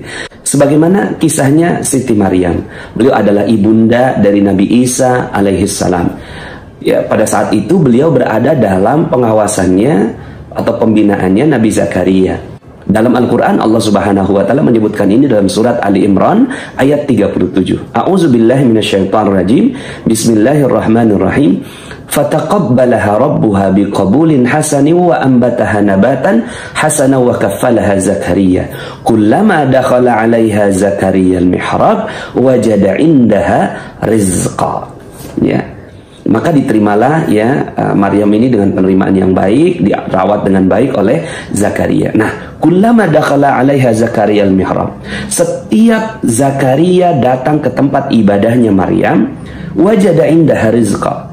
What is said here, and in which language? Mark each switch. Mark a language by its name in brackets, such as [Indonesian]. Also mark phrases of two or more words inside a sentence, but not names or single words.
[Indonesian] Sebagaimana kisahnya Siti Maryam. Beliau adalah ibunda dari Nabi Isa alaihissalam. Ya, pada saat itu beliau berada dalam pengawasannya atau pembinaannya Nabi Zakaria. Dalam Al-Quran Allah [Arabic] سبحانه وتعالى [Indonesian] menyebutkan ini dalam surat Ali Imran ayat 37. [Arabic] أعوذ بالله من الشيطان الرجيم. بسم الله الرحمن الرحيم. فتقبلها ربها بقبول حسن وأنبتها نباتا حسنا وكفلها زكريا. كلما دخل عليها زكريا المحراب وجد عندها رزقا. [Indonesian] Ya. Maka diterimalah ya Maryam ini dengan penerimaan yang baik, dirawat dengan baik oleh Zakaria. Nah, [Arabic] كلما دخل عليها زكريا المحراب. [Indonesian] Setiap Zakaria datang ke tempat ibadahnya Maryam, [Arabic] وجد عندها رزقا.